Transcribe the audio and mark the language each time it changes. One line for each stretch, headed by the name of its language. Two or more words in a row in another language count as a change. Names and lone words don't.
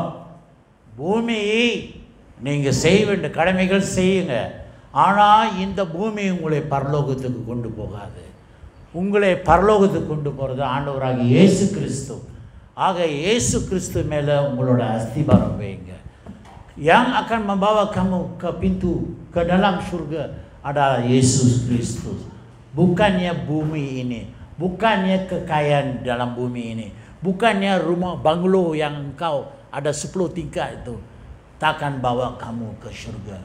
Tamil: பூமியை நீங்கள் செய்ய வேண்டிய கடமைகள் செய்யுங்க, ஆனால் இந்த பூமி உங்களை பரலோகத்துக்கு கொண்டு போகாது. உங்களை பரலோகத்துக்கு கொண்டு போகிறது ஆண்டவராக இயேசு கிறிஸ்து. ஆக இயேசு கிறிஸ்து மேலே உங்களோட அஸ்திபாரம் வைங்க.
Malay: yang akan membawa kamu ke pintu ke dalam surga adalah Yesus Kristus, bukannya bumi ini, bukannya kekayaan dalam bumi ini, bukannya rumah banglo yang engkau ada 10 tingkat itu takkan bawa kamu ke surga.